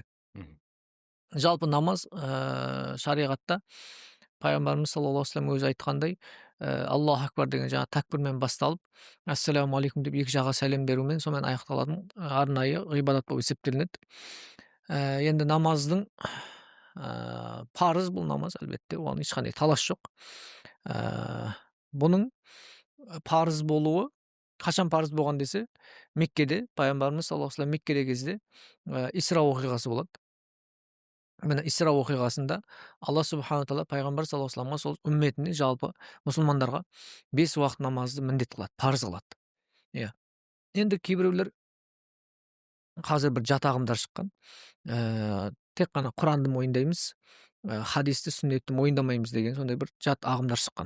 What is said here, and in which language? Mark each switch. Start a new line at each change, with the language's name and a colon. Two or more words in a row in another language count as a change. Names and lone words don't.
Kazakh: Жалпы намаз шариғатта пайғамбарымыз
Arabic: صلى الله عليه وسلم
Kazakh: өзі айтқандай,
Arabic: الله أكبر
Kazakh: деген жаңа такбирмен басталып,
Arabic: السلام عليكم
Kazakh: деп екі жаққа сәлем берумен сонымен аяқталатын арнайы ғибадат болып есептелінеді. Енді намаздың парыз бұл намаз, әлбетте, оған ешқандай талас жоқ. Бұның парыз болуы қашан парыз болған десе, Меккеде пайғамбарымыз
Arabic: صلى الله عليه وسلم
Kazakh: Меккеде кезде Исра оқиғасы болады. Міне Исра оқиғасында Алла субхана тағала пайғамбар
Arabic: صلى الله عليه وسلم
Kazakh: сол үмметіне, жалпы мұсылмандарға 5 уақыт намазды міндет қылады, парыз қылады. Иә. Енді кейбіреулер қазір бір жат ағымдар шыққан. Тек қана Құранды мойындаймыз, хадисті, сүннетті мойындамаймыз деген сондай бір жат ағымдар шыққан.